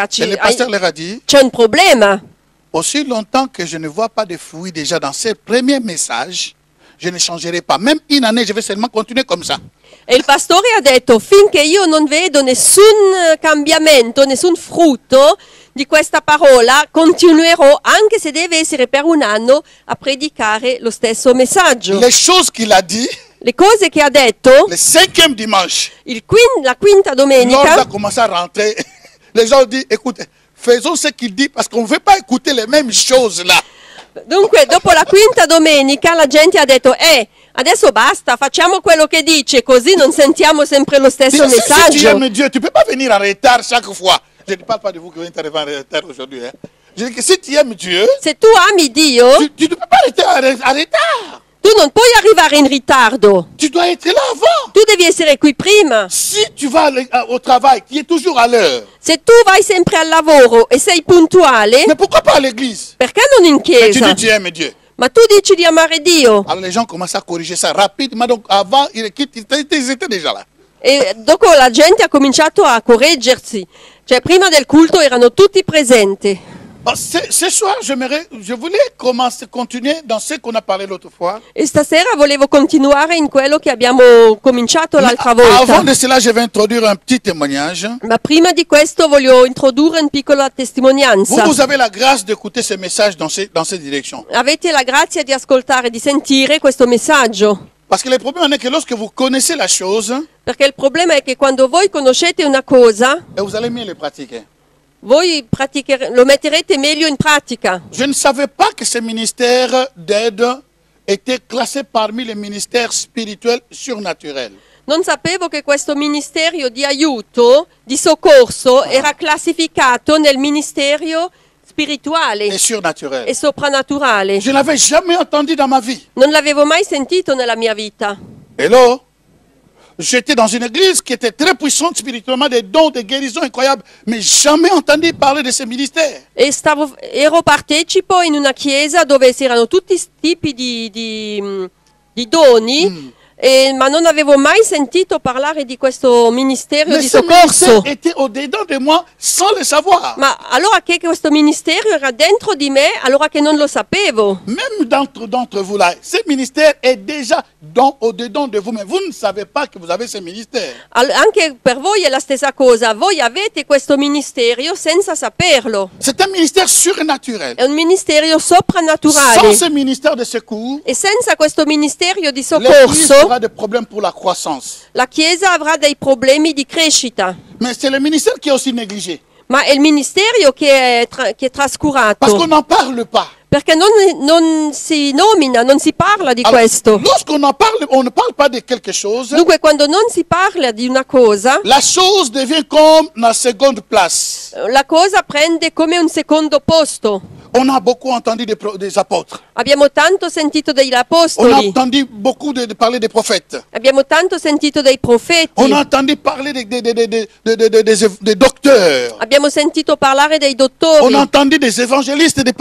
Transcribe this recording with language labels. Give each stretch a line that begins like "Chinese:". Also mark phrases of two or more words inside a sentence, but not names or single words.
French: Et le pasteur leur a dit,
Italian: C'è un problema.
French: aussi longtemps que je ne vois pas de fruits déjà dans ces premiers messages, je ne changerai pas. Même une année, je vais seulement continuer comme ça.
Italian: E il pastore ha detto, finché io non vedo nessun cambiamento, nessun frutto di questa parola, continuerò, anche se deve essere per un anno, a predicare lo stesso messaggio.
French: Les choses qu'il a dit,
Italian: Le cose che ha detto,
French: le cinquième dimanche,
Italian: la quinta
French: l'ordre
Italian: domenica,
French: a commencé à rentrer. Les gens ont dit, écoute, faisons ce qu'il dit parce qu'on ne veut pas écouter les mêmes choses là.
Italian: dunque dopo la quinta domenica la gente ha detto, adesso basta, facciamo quello che dice, così non sentiamo sempre lo stesso
French: Si tu
Italian: messaggio.
French: aimes Dieu, tu ne peux pas venir en retard chaque fois. Je ne parle pas de vous qui venez arriver en retard aujourd'hui. Hein. Je dis que si tu aimes Dieu,
Italian: Se tu ami Dio,
French: tu ne peux pas rester en retard.
Italian: Tu non puoi arrivare in ritardo,
French: Tu dois être là avant.
Italian: tu devi essere qui prima.
French: Si tu vas au travail, tu es toujours à l'heure.
Italian: Se tu vai sempre al lavoro e sei puntuale,
French: Mais pourquoi pas à l'église?
Italian: perché non in
French: Mais tu dis
Italian: chiesa?
French: tu aimes Dieu.
Italian: Ma tu dici di amare Dio.
French: Alors les gens commencent à corriger ça rapidement. Donc avant, ils étaient déjà là.
Italian: E dopo la gente ha cominciato a correggersi. Cioè, prima del culto erano tutti presenti.
French: Ce soir, je voulais continuer dans ce qu'on a parlé l'autre fois.
Italian: E stasera volevo continuare in quello che abbiamo cominciato l'altra
French: Avant
Italian: volta.
French: de cela, je vais introduire un petit témoignage.
Italian: Ma prima di questo voglio introdurre una piccola testimonianza.
French: Vous avez la grâce d'écouter ce message dans cette direction.
Italian: Avete la grazia di ascoltare, di sentire questo messaggio.
French: Parce que le problème est que lorsque vous connaissez la chose,
Italian: Perché il problema è che quando voi conoscete una cosa,
French: et vous allez mieux le pratiquer.
Italian: voi lo metterete meglio in pratica.
French: Je ne savais pas que ce ministère d'aide était classé parmi les ministères spirituels surnaturels.
Italian: Non sapevo che questo ministero di aiuto, di soccorso, era classificato nel ministero spirituale
French: Et surnaturel.
Italian: e soprannaturale.
French: Je n'avais jamais entendu dans ma vie.
Italian: Non l'avevo mai sentito nella mia vita.
French: Hello? J'étais dans une église qui était très puissante spirituellement, des dons, des guérisons incroyables, mais jamais entendu parler de ce ministère.
Italian: Ero partecipo in una chiesa dove c'erano tutti tipi di doni, ma non avevo mai sentito parlare di questo ministero
French: Mais
Italian: di
French: ce ministère
Italian: soccorso.
French: était au-dedans de moi sans le savoir.
Italian: Ma allora che questo ministero era dentro di me, allora che non lo sapevo.
French: Même d'entre vous là, ce ministère est déjà au-dedans de vous, mais vous ne savez pas que vous avez ce ministère.
Italian: Anche per voi è la stessa cosa, voi avete questo ministero senza saperlo.
French: C'est un ministère surnaturel.
Italian: È un ministero
French: Sans
Italian: soprannaturale.
French: ce ministère de secours,
Italian: E senza questo ministero di
French: l'église
Italian: soccorso,
French: aura des problèmes pour la croissance.
Italian: la Chiesa avrà dei problemi di crescita.
French: Mais c'est le ministère qui est aussi négligé.
Italian: Ma è il ministero che è trascurato.
French: Parce qu'on n'en parle pas.
Italian: Perché non si nomina, non si parla di
French: Alors,
Italian: questo.
French: lorsqu'on en parle, on ne parle pas de quelque chose.
Italian: Dunque, quando non si parla di una cosa,
French: La chose devient comme la seconde place.
Italian: la cosa prende come un secondo posto.
French: On a beaucoup entendu des apôtres.
Italian: Abbiamo tanto sentito degli
French: On a
Italian: apostoli,
French: entendu beaucoup de parler des prophètes.
Italian: abbiamo tanto sentito dei profeti,
French: On a entendu parler des docteurs.
Italian: abbiamo sentito parlare dei
French: On
Italian: dottori
French: a entendu des évangélistes et des